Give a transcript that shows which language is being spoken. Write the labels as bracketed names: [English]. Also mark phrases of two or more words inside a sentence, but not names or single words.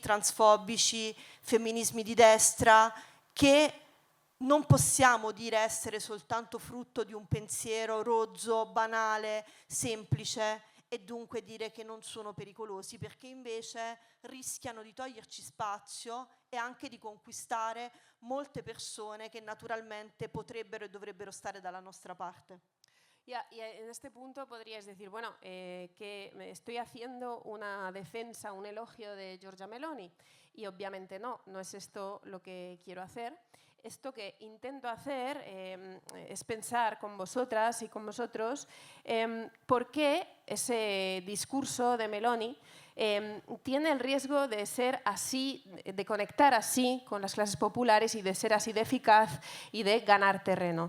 [Italian] transfobici, femminismi di destra, che non possiamo dire essere soltanto frutto di un pensiero rozzo, banale, semplice, e dunque dire che non sono pericolosi, perché invece rischiano di toglierci spazio e anche di conquistare molte persone che naturalmente potrebbero e dovrebbero stare dalla nostra parte. [Spanish] Y en este punto podríais decir, bueno, que me estoy haciendo una defensa, un elogio de Giorgia Meloni. Y obviamente no es esto lo que quiero hacer. Esto que intento hacer es pensar con vosotras y con vosotros por qué ese discurso de Meloni tiene el riesgo de ser así, de conectar así con las clases populares y de ser así de eficaz y de ganar terreno.